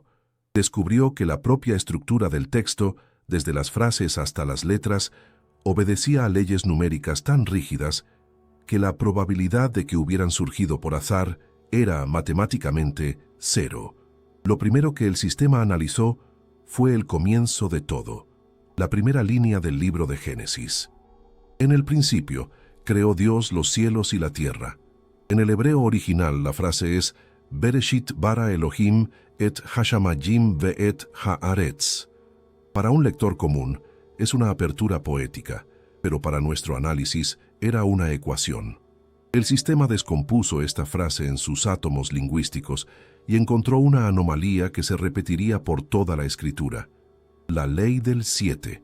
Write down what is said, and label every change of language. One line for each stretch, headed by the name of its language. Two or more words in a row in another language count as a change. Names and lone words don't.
Spanish: Descubrió que la propia estructura del texto, desde las frases hasta las letras, obedecía a leyes numéricas tan rígidas que la probabilidad de que hubieran surgido por azar era matemáticamente cero. Lo primero que el sistema analizó fue el comienzo de todo, la primera línea del libro de Génesis. En el principio, creó Dios los cielos y la tierra. En el hebreo original la frase es
Hebrew: בראשית ברא אלהים את השמים ואת הארץ.
Spanish: Para un lector común, es una apertura poética, pero para nuestro análisis era una ecuación. El sistema descompuso esta frase en sus átomos lingüísticos y encontró una anomalía que se repetiría por toda la escritura. La ley del 7.